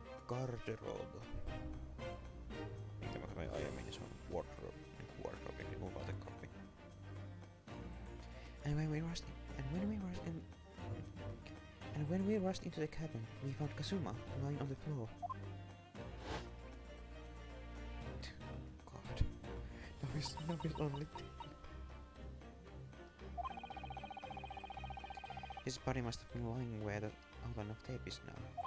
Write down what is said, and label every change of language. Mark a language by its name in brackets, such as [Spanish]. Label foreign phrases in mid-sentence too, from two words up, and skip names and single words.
[Finnish] garderobe. Minkä mä katsoin aiemmin, niin se on wardrobe. Niinku wardrobe, niinku vaatekaappi. [English] And when we rushed into the cabin, we found Kazuma lying on the floor. God. Now he's only dead. His body must have been lying where the outline of tape is now.